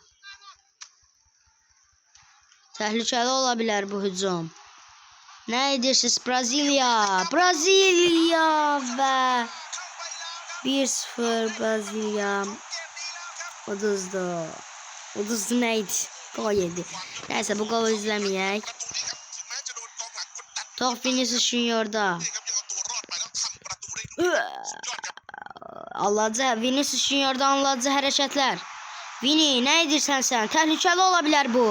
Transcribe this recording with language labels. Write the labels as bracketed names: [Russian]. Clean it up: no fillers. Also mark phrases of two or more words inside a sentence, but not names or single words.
[Azerbaijani] Təhlükəli ola bilər bu hücum. Nə edirsiniz? Braziliya və 1-0 Brezilya. Uduzdu. Uduzdu neydi? [Turkish] Gol yedi. Neyse bu golü izlemeyek. Top Vinicius Junior'da. Anladı. Vinicius Junior'da anladı hareketler. [Azerbaijani] Vini ne edirsen sen? [Turkish] Tehlikeli olabilir bu.